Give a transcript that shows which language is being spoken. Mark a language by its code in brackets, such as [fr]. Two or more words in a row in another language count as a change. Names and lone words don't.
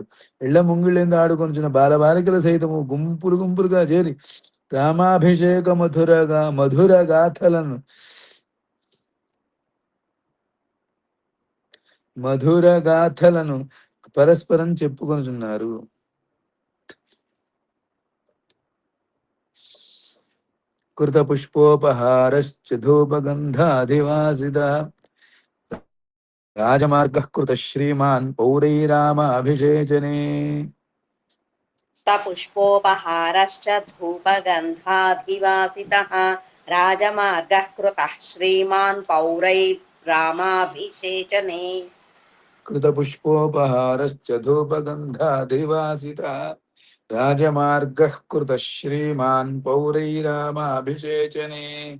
[te] ఇళ్ల ముంగిళ్ళేందు ఆడుకొనిచిన బాలబాలికల సైతము గుంపులు గుంపులుగా చేరి రామాభిషేక మధుర గాథలను పరస్పరం చెప్పుకొనుచున్నారు. [sa] कृत पुष्पोपहारश्च धूपगन्धाधिवासित राजमार्गः कृत श्रीमान् पौरैरामाभिषेचने पुष्पोपहारश्च धूपगन्धाधिवासितः राजमार्गः कृतः श्रीमान् पौरैर्रामाभिषेचने कृतपुष्पोपहारश्च धूपगन्धाधिवासितः राजमार्गः कृतः श्रीमान् पौरैरामाभिषेचने